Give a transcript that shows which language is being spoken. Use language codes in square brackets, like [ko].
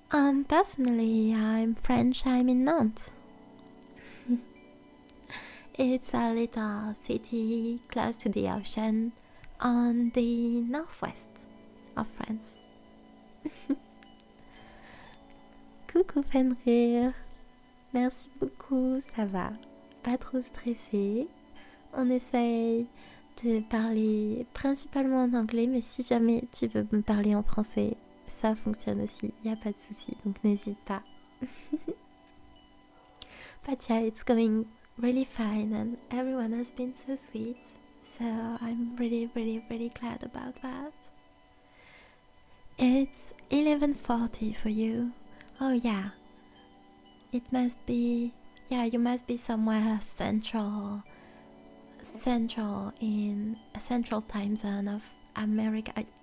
[en] Personally, I'm French, I'm in Nantes. It's a little city close to the ocean on the northwest of France. [fr] Coucou Fenrir, merci beaucoup, ça va, pas trop stressé. On essaye de parler principalement en anglais, mais si jamais tu veux me parler en français, ça fonctionne aussi, y a pas de souci, donc n'hésite pas. [en] But yeah, it's going really fine and everyone has been so sweet, so I'm really glad about that. It's 11:40 for you. Oh yeah, it must be, yeah, you must be somewhere central in a central time zone of America.